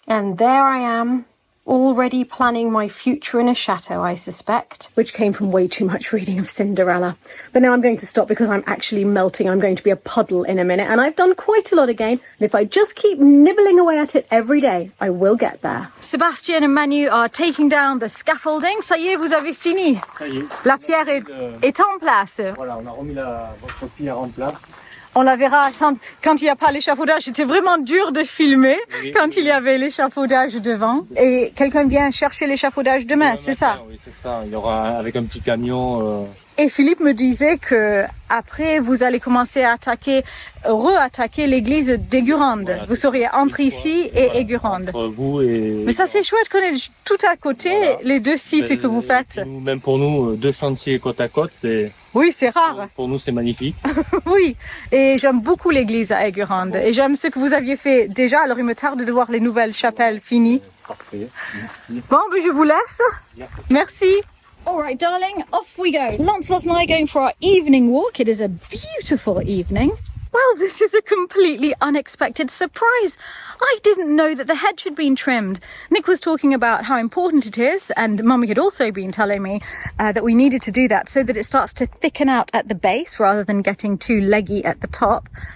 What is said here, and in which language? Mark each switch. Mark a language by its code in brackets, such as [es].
[en] And there I am, already planning my future in a chateau, I suspect, which came from way too much reading of Cinderella. But now I'm going to stop because I'm actually melting. I'm going to be a puddle in a minute, and I've done quite a lot again. And if I just keep nibbling away at it every day, I will get there. Sébastien and Manu are taking down the scaffolding. [fr] Ça y est, vous avez fini. Ça y est. La pierre est en place. Voilà, on a remis votre pierre en place. On la verra quand il n'y a pas l'échafaudage. C'était vraiment dur de filmer quand il y avait l'échafaudage devant. Et quelqu'un vient chercher l'échafaudage demain, c'est ça? Oui, c'est ça. Il y aura avec un petit camion. Et Philippe me disait que après vous allez commencer à re-attaquer l'église d'Aigurande. Voilà, vous seriez entre ici et Aigurande. Entre vous et... Mais ça c'est chouette qu'on ait tout à côté, voilà, les deux sites que vous faites. Même pour nous, deux chantiers côte à côte, c'est... Oui, c'est rare. Pour nous, c'est magnifique. Oui, et j'aime beaucoup l'église à Aigurande. Et j'aime ce que vous aviez fait déjà, alors il me tarde de voir les nouvelles chapelles finies. Parfait, merci. Bon, ben je vous laisse. Merci. [en] All right, darling, off we go. Lancelot and I are going for our evening walk. It is a beautiful evening. Well, this is a completely unexpected surprise. I didn't know that the hedge had been trimmed. Nick was talking about how important it is, and Mummy had also been telling me that we needed to do that so that it starts to thicken out at the base rather than getting too leggy at the top.